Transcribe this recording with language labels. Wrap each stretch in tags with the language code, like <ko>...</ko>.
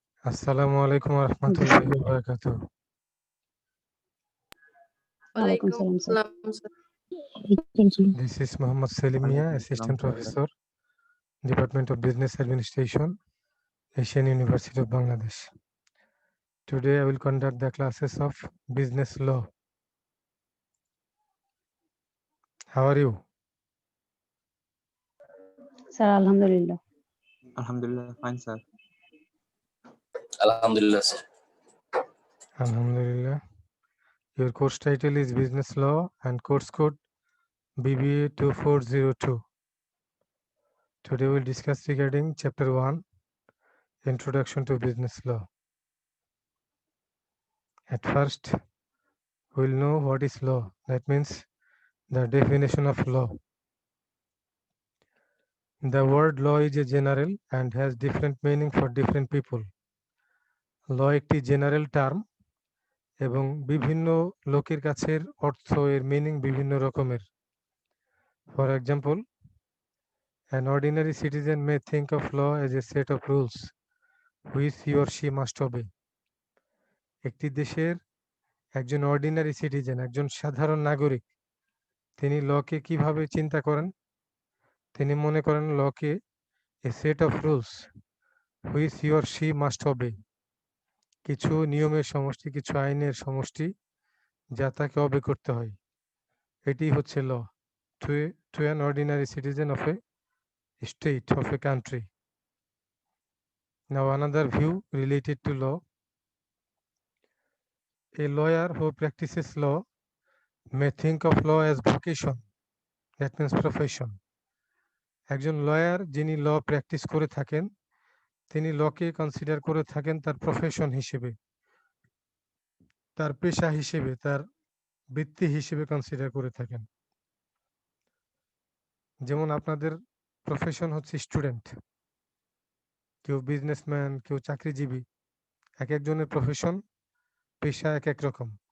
<bn>আসসালামু আলাইকুম রহমতুল্লাহি ওয়া বারাকাতুহু। ওয়ালাইকুম ওয়ালাইকুম সালাম স্যার। সালাম sir.</bn> <en>This is Muhammad Salim Mia,</en> <bn>ওয়ালাইকুম আসসালাম</bn> <en>Assistant</en> <bn>sir.</bn> <en>Professor, Department of Business Administration, Asian University of Bangladesh. Today I will conduct the classes of Business Law. How are you?</en> <bn>Sir আলহামদুলিল্লাহ। আলহামদুলিল্লাহ, fine sir. আলহামদুলিল্লাহ sir.</bn> <en>Alhamdulillah. Your course title is Business Law and course code BBA 2402. Today we will discuss regarding Chapter 1, Introduction to Business Law. At first, we will know what is law. That means the definition of law. The word law is a general and has different meaning for different people.</en> <bn>Law একটি general term এবং বিভিন্ন লোকের কাছের অর্থ এর meaning বিভিন্ন রকমের।</bn> <en>For example, an ordinary citizen may think of law as a set of rules which he or she must obey.</en> <bn>একটি দেশের একজন অর্ডিনারি সিটিজেন, একজন সাধারণ নাগরিক, তিনি লকে কিভাবে চিন্তা করেন? তিনি মনে করেন লকে</bn> <en>a set of rules which he or she must obey.</en> <bn>কিছু নিয়মের সমষ্টি, কিছু আইনের সমষ্টি যা তাকে অবে করতে হয়। এটি হচ্ছে ল</bn> <en>to an ordinary citizen of a state, of a country. Now another view related to law. A lawyer who practices law may think of law as vocation, that means profession.</en> <bn>একজন লয়ার যিনি ল practice করে থাকেন তিনি লকে consider করে থাকেন তার profession হিসেবে, তার পেশা হিসেবে, তার বৃত্তি হিসেবে কনসিডার করে থাকেন। যেমন আপনাদের প্রফেশন হচ্ছে স্টুডেন্ট, কেউ বিজনেসম্যান, কেউ চাকরিজীবী, এক একজনের প্রফেশন পেশা এক এক রকম।</bn>